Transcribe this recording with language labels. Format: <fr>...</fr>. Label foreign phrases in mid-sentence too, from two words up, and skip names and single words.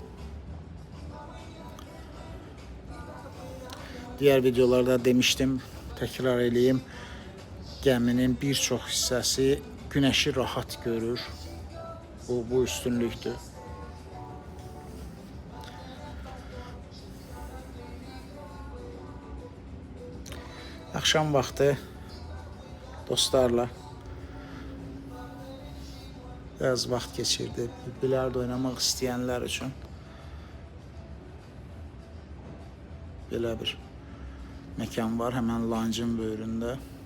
<tr>Diğer videolarda demiştim, tekrar edeyim. Geminin birçok hissəsi güneşi rahat görür. Bu üstünlüktür. Akşam vaxtı dostlarla biraz vaxt geçirdi.</tr> <az>Bilardo oynamaq istəyənlər üçün belə bir mekan var, hemen lancın böyründə.</az>